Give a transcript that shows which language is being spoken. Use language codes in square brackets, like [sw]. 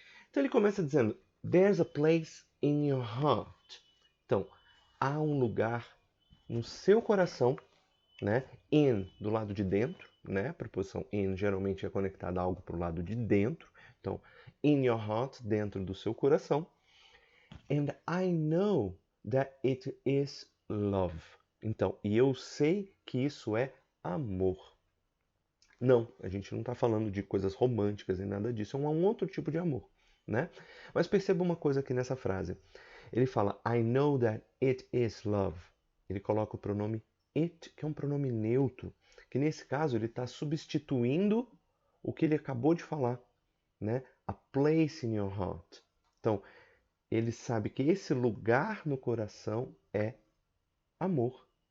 [pt] Então ele começa dizendo, [en] there's a place in your heart. [pt] Então, há um lugar no seu coração, né? In, do lado de dentro, né? A preposição in geralmente é conectada a algo para o lado de dentro. Então, [en] in your heart, [pt] dentro do seu coração. [en] And I know that it is love. [pt] Então, e eu sei que isso é amor. Não, a gente não está falando de coisas românticas e nada disso, é um outro tipo de amor, né? Mas perceba uma coisa aqui nessa frase. Ele fala, [en] I know that it is love. [pt] Ele coloca o pronome it, que é um pronome neutro, que nesse caso ele está substituindo o que ele acabou de falar, né? [en] A place in your heart. [pt] Então, ele sabe que esse lugar no coração é amor.